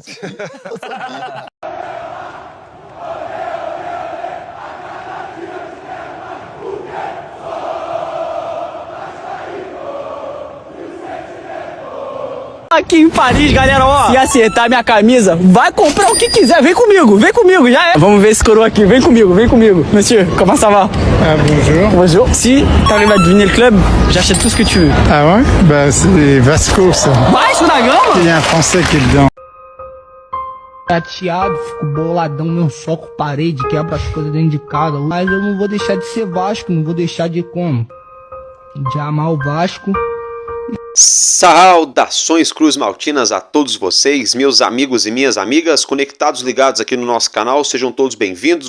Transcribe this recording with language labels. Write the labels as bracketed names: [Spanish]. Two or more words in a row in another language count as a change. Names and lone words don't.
[Portuguese] Aqui em Paris, galera, ó, se acertar minha camisa, vai comprar o que quiser, vem comigo, já é. Vamos ver esse coroa aqui, vem comigo. [French] Monsieur, comment ça va? Bonjour. Bonjour. Si t'arrives à deviner le club, j'achète tout ce que tu veux. Ah ouais? Bah c'est Vasco ça. Vasco da Gama? Il y a un français qui est dedans. [Portuguese] Chateado, fico boladão, meu soco parede, quebra as coisas dentro de casa. Mas eu não vou deixar de ser Vasco, não vou deixar de como? De amar o Vasco. Saudações Cruz Maltinas a todos vocês, meus amigos e minhas amigas, conectados, ligados aqui no nosso canal, sejam todos bem-vindos.